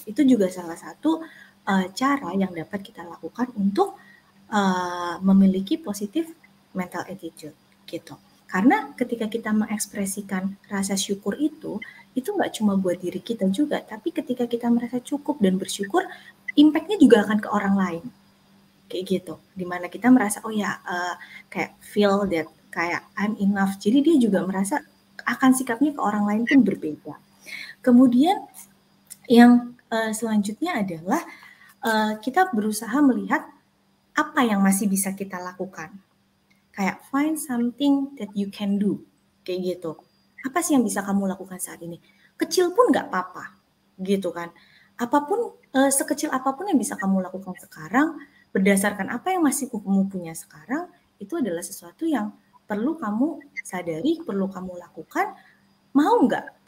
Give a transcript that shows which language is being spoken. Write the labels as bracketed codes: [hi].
[id] Itu juga salah satu cara yang dapat kita lakukan untuk memiliki positif mental attitude gitu. Karena ketika kita mengekspresikan rasa syukur itu nggak cuma buat diri kita juga, tapi ketika kita merasa cukup dan bersyukur, impact-nya juga akan ke orang lain. Kayak gitu. Dimana kita merasa, oh ya, kayak feel that, kayak [en] I'm enough. [id] Jadi dia juga merasa akan sikapnya ke orang lain pun berbeda. Kemudian yang selanjutnya adalah kita berusaha melihat apa yang masih bisa kita lakukan. [en] Kayak find something that you can do. [id] Kayak gitu. Apa sih yang bisa kamu lakukan saat ini? Kecil pun nggak apa-apa. Gitu kan. Apapun, sekecil apapun yang bisa kamu lakukan sekarang, berdasarkan apa yang masih kamu punya sekarang, itu adalah sesuatu yang perlu kamu sadari, perlu kamu lakukan. Mau nggak?